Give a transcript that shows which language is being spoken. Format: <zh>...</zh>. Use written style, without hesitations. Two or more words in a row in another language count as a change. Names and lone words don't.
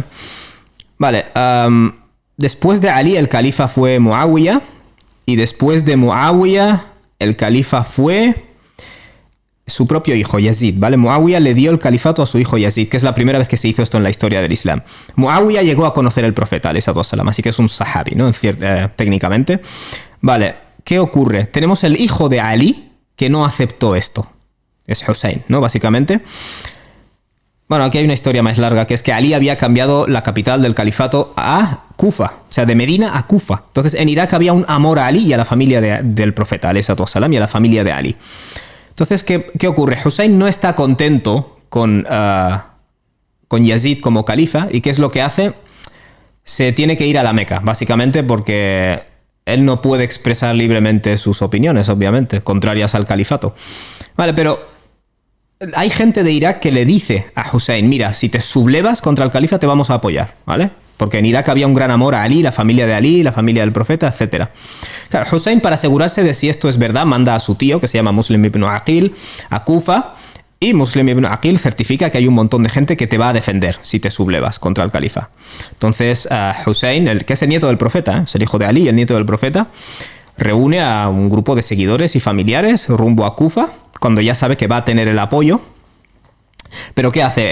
<es>Vale, después de Ali el califa fue Muawiyah, y después de Muawiyah el califa fue su propio hijo, Yazid, ¿vale? Muawiyah le dio el califato a su hijo Yazid, que es la primera vez que se hizo esto en la historia del Islam. Muawiyah llegó a conocer el profeta,</es> <ar>عليه السلام,</ar> <es>así que es un sahabi, ¿no? Técnicamente. Vale, ¿qué ocurre? Tenemos el hijo de Ali que no aceptó esto. Es Hussein, ¿no? Básicamente. Bueno, aquí hay una historia más larga, que es que Ali había cambiado la capital del califato a Kufa, o sea, de Medina a Kufa. Entonces, en Irak había un amor a Ali y a la familia del profeta,</es> <ar>عليه السلام,</ar> <es>y a la familia de Ali. Entonces, ¿qué ocurre? Hussein no está contento con Yazid como califa, ¿y qué es lo que hace? Se tiene que ir a la Meca, básicamente porque él no puede expresar libremente sus opiniones, obviamente, contrarias al califato. Vale, pero hay gente de Irak que le dice a Hussein, mira, si te sublevas contra el califa te vamos a apoyar, ¿vale? Porque en Irak había un gran amor a Ali, la familia de Ali, la familia del profeta, etc. Claro, Hussein, para asegurarse de si esto es verdad, manda a su tío, que se llama Muslim ibn Aqil, a Kufa, y Muslim ibn Aqil certifica que hay un montón de gente que te va a defender si te sublevas contra el califa. Entonces, Hussein, que es el nieto del profeta, es el hijo de Ali, el nieto del profeta, reúne a un grupo de seguidores y familiares rumbo a Kufa, cuando ya sabe que va a tener el apoyo. Pero ¿qué hace?</es>